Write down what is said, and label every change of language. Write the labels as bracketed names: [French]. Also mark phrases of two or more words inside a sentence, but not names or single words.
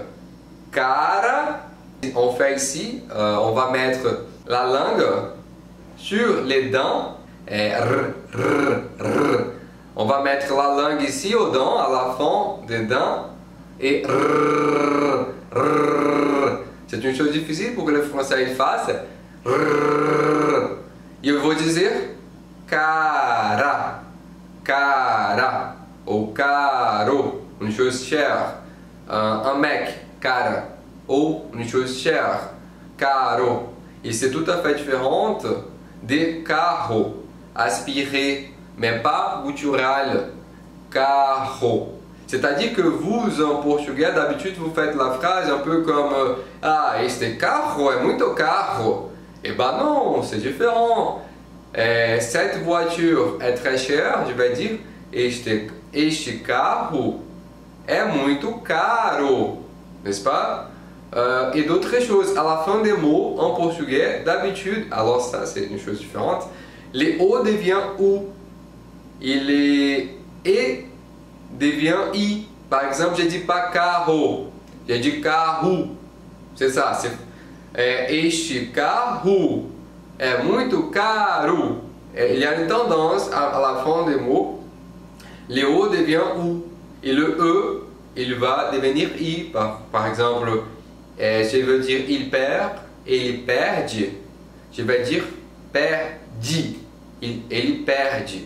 [French] Cara, on fait ici, on va mettre la langue sur les dents. Et on va mettre la langue ici aux dents, à la fin des dents. Et c'est une chose difficile pour que le français il fasse. [Portuguese] E eu vou dizer cara, cara, ou caro, [French] une chose chère. Un mec, cara, ou une chose chère, caro. Et c'est tout à fait différent de carro, aspirer, mais pas guttural, carro. C'est-à-dire que vous, en portugais, d'habitude, vous faites la phrase un peu comme ah, [Portuguese] este carro é muito caro. [French] Eh ben non, c'est différent. Cette voiture est très chère, je vais dire [Portuguese] este carro é muito caro, [French] n'est-ce pas? Et d'autres choses, à la fin des mots en portugais, d'habitude, alors ça c'est une chose différente, les O devient OU, et les E devient I. Par exemple, je ne dis pas carro, je dis carro, c'est ça, [Portuguese] este carro é muito caro. [French] Il y a une tendance à la fin des mots, le O devient OU, et le E, il va devenir I. Par exemple, je veux dire il perd et il perde. Je vais dire perdi. Il perde.